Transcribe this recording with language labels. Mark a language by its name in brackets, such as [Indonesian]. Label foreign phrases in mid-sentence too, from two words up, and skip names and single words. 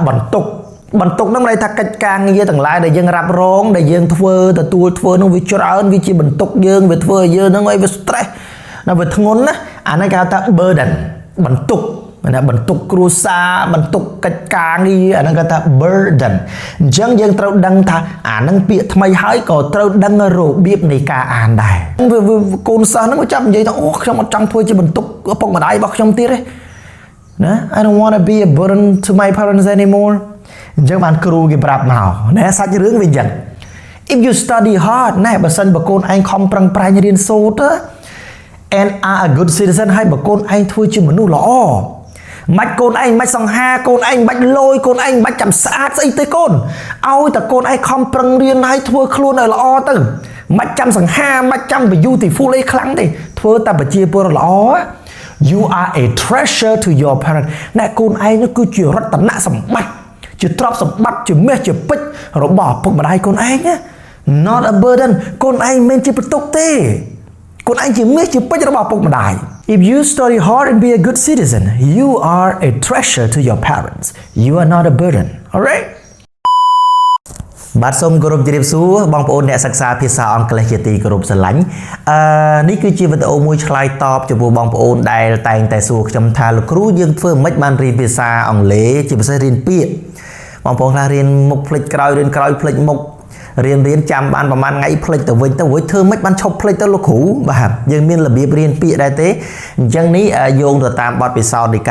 [Khmer] បន្ទុកហ្នឹងន័យថាកិច្ចការងារទាំងឡាយដែលយើងរ៉ាប់រងដែលយើងធ្វើទទួលធ្វើនឹងវាច្រើនវាជាបន្ទុកយើងវាធ្វើឲ្យយើងហ្នឹងឲ្យវា stress ណាវាធ្ងន់ណាអានេះគេហៅថា burden បន្ទុកណាបន្ទុកគ្រួសារបន្ទុកកិច្ចការងារអាហ្នឹងគេថា burden អញ្ចឹងយើងត្រូវដឹងថាអាហ្នឹងពាក្យ ថ្មីហើយក៏ត្រូវដឹងរបៀបនៃការអានដែរកូនសិស្សហ្នឹងចាប់និយាយថាអូខ្ញុំអត់ចង់ធ្វើជាបន្ទុកឪពុកម្ដាយរបស់ខ្ញុំទៀតទេណា [English] I don't want to be a burden to my parents anymore [Khmer] អញ្ចឹងបានគ្រូគេប្រាប់មក ណាសាច់រឿងវាអញ្ចឹង [English] if you study hard [Khmer] ណាបើសិនបើកូនឯងខំប្រឹងប្រែងរៀនសូត្រ [English] and are a good citizen [Khmer] ហើយបើកូនឯងធ្វើជាមនុស្សល្អមិនកូនឯង មិនសង្ហាកូនឯងមិនលយកូនឯងមិនចាំស្អាតស្អីទេកូនឲ្យតែកូនឯងខំប្រឹងរៀនហើយធ្វើខ្លួនឲ្យល្អ ទៅមិនចាំសង្ហាមិនចាំ beautiful អីខ្លាំងទេធ្វើតែប្រជាពលរដ្ឋល្អ [English] you are a treasure to your parent [Khmer] អ្នកកូនឯងនោះគឺជារតនសម្បត្តិជាទ្រព្យសម្បត្តិជាមាសជាពេជ្ររបស់ឪពុកម្ដាយកូនឯង [English] not a burden [Khmer] កូនឯងមិនជាបន្ទុកទេកូនឯងជាមាសជាពេជ្ររបស់ឪពុកម្ដាយ [English] if you study hard and be a good citizen you are a treasure to your parents you are not a burden alright [Khmer] បាទសូមគោរពជម្រាបសួរបងប្អូនអ្នកសិក្សាភាសាអង់គ្លេសជាទីគោរពស្រឡាញ់នេះគឺជាវីដេអូមួយឆ្លើយតបចំពោះបងប្អូនដែលតែងតែសួរខ្ញុំថាលោកគ្រូយើងធ្វើមិនបានរៀនភាសាអង់គ្លេសជាពិសេសរៀនពាក្យបងប្អូនខ្លះរៀនមុខផ្លេចក្រោយរៀនក្រោយផ្លេចមុខរៀនចាំបានប្រហែលថ្ងៃផ្លេចទៅវិញទៅរួចធ្វើមិនបានឈប់ផ្លេចទៅលោកគ្រូបាទយើងមានរបៀបរៀនពាក្យដែរទេអញ្ចឹងនេះយោងទៅតាមបទពិសោធន៍នៃ